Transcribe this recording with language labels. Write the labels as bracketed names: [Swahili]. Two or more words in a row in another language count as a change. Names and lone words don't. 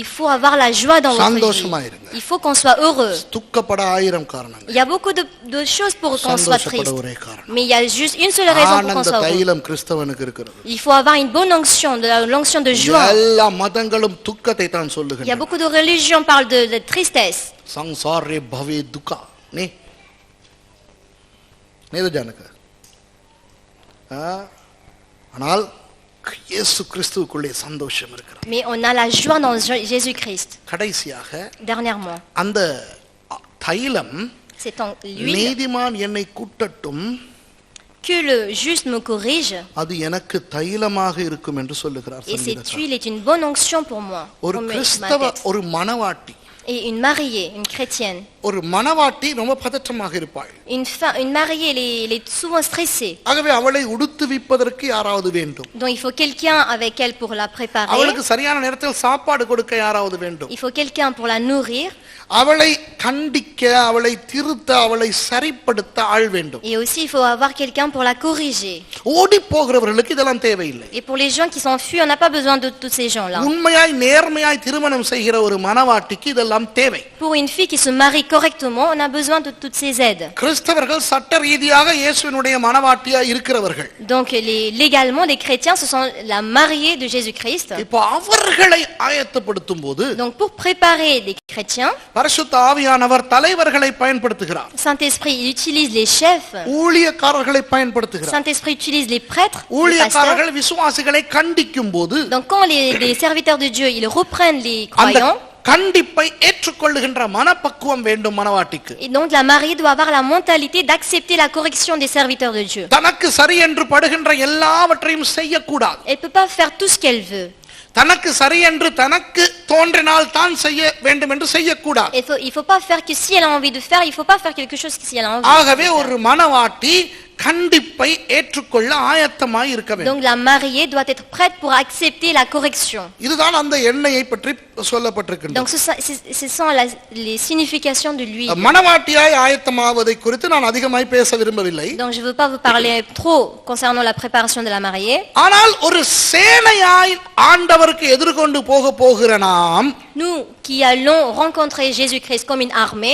[French] il faut avoir la joie dans votre [Tamil] சந்தோஷமா [French] vie. [Tamil] இருங்க. [French] Il faut qu'on soit heureux. [Tamil] துக்கப்பட 1000 காரணங்கள். [French] Il y a beaucoup de choses pour qu'on soit [Tamil] சந்தோஷப்பட [French] triste. [Tamil] ஒரே காரணம். [French] Mais il y a juste une seule raison pour qu'on [Tamil] ஆனந்த [French] soit heureux. [Tamil] தைலம் கிறிஸ்தவனுக்கு இருக்கிறது. [French] Il faut avoir une bonne onction, l'onction de joie. [Tamil] எல்லா மதங்களும் துக்கத்தை தான் [French] Il y a [Tamil] சொல்லுகின்றன. [French] beaucoup de religions qui parlent de tristesse. [Sanskrit] संसारे भवे दुःखा नी नेतु जानक [Tamil] ஆனால் இயேசு கிறிஸ்துவுக்குள்ளே சந்தோஷம் இருக்கிறது. [French] Mais on a la joie dans Jésus-Christ. [Tamil] கடைசியாக [French] Dernièrement, [Tamil] அந்த தைலம் [French] c'est en l'huile [Tamil] நீதிமான் என்னை கூட்டட்டும் [French] que le juste me corrige. [Tamil] அது எனக்கு தைலமாக இருக்கும் என்று சொல்லுகிறார் [French] Et cette [Tamil] சங்கீதக்காரன். [French] huile est une bonne onction pour moi. [Tamil] ஒரு [French] pour ma [Tamil] கிறிஸ்தவ [French] tête. [Tamil] ஒரு மணவாட்டி [French] Et une mariée, une chrétienne, [Tamil] ஒரு மணவாட்டி ரொம்ப பதற்றமாக இருப்பாள். [French] une mariée, elle est souvent stressée. [Tamil] ஆகவே அவளை உடுத்துவிப்பதற்கு யாராவது வேண்டும். [French] Donc il faut quelqu'un avec elle pour la préparer. [Tamil] அவளுக்கு சரியான நேரத்தில் சாப்பாடு கொடுக்க யாராவது வேண்டும். [French] Il faut quelqu'un pour la nourrir. [Tamil] அவளை கண்டிக்க அவளை திருத்த அவளை சரிப்படுத்த ஆள் வேண்டும். [French] Et aussi il faut avoir quelqu'un pour la corriger. [Tamil] ஓடி போகிறவர்களுக்கு இதெல்லாம் தேவையில்லை. [French] Et pour les gens qui s'enfuient, on n'a pas besoin de tous ces gens-là. [Tamil] உண்மையாய் நேர்மையாய் திருமணம் செய்கிற ஒரு மணவாட்டிக்கு இதெல்லாம் தேவை. [French] Pour une fille qui se marie correctement, on a besoin de toutes ces aides. [Tamil] கிறிஸ்தவர்கள் சட்ட ரீதியாக இயேசுவினுடைய மணவாட்டியாய் இருக்கிறவர்கள். [French] Donc légalement les chrétiens ce sont la mariée de Jésus-Christ. [Tamil] இப்போ அவர்களை ஆயத்தப்படுத்தும் போது [French] Donc pour préparer les chrétiens, [Tamil] பரிசுத்த ஆவியானவர் தலைவர்களை பயன்படுத்துகிறார். [French] Saint-Esprit il utilise les chefs. [Tamil] ஊழியக்காரர்களை பயன்படுத்துகிறார். [French] Saint-Esprit utilise les prêtres, les pasteurs. [Tamil] ஊழியக்காரர்கள் விசுவாசிகளை கண்டிக்கும் போது [French] Donc quand les serviteurs de Dieu ils reprennent les [Tamil] அந்த [French] croyants, [Tamil] கண்டிப்பை ஏற்றுக்கொள்ளுகின்ற மனப்பக்குவம் வேண்டும் மணவாட்டிக்கு. [French] et donc la mariée doit avoir la mentalité d'accepter la correction des serviteurs de Dieu. [Tamil] தனக்கு சரி என்று படுகின்ற எல்லாவற்றையும் செய்யக்கூடாது. [French] Elle peut pas faire tout ce qu'elle veut. [Tamil] தனக்கு சரி என்று தனக்கு தோன்றினால் தான் செய்ய வேண்டும் என்று செய்யக்கூடாது. [French] Il faut pas faire que si elle a envie de faire, il faut pas faire quelque chose que si elle a envie. [Tamil] ஆகவே ஒரு மணவாட்டி கண்டிப்பை ஏற்றுக்கொள்ள ஆயத்தமாய் இருக்க வேண்டும். [French] Donc la mariée doit être prête pour accepter la correction. [Tamil] இதுதான் அந்த எண்ணெயை பற்றி சொல்லப்பட்டிருக்கிறது. [French] Donc ce sont les significations de l'huile. [Tamil] மணவாட்டியாய் ஆயத்தமாவதை குறித்து நான் அதிகமாய் பேச விரும்பவில்லை. [French] Donc je veux pas vous parler trop concernant la préparation de la mariée. [Tamil] ஆனால் ஒரு சேனையாய் ஆண்டவருக்கு எதிர்கொண்டு போகிற நாம் [French] Nous qui allons rencontrer Jésus-Christ comme une armée,